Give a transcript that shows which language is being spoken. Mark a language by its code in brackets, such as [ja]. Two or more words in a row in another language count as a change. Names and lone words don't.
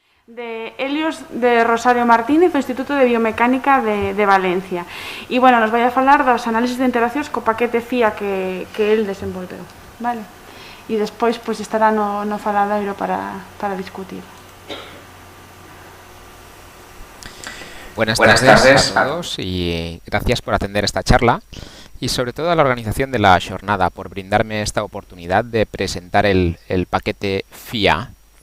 [gl] de Helios de Rosario Martínez do Instituto de Biomecánica de Valencia. E, bueno, nos vai a falar dos análisis de interaccións co paquete FIA que el desenvolveu, vale? E despois, pois, estará no faladoiro para discutir. [es] Buenas tardes a todos y gracias por atender esta charla y sobre todo a la organización de la jornada por brindarme esta oportunidad de presentar el paquete FIA,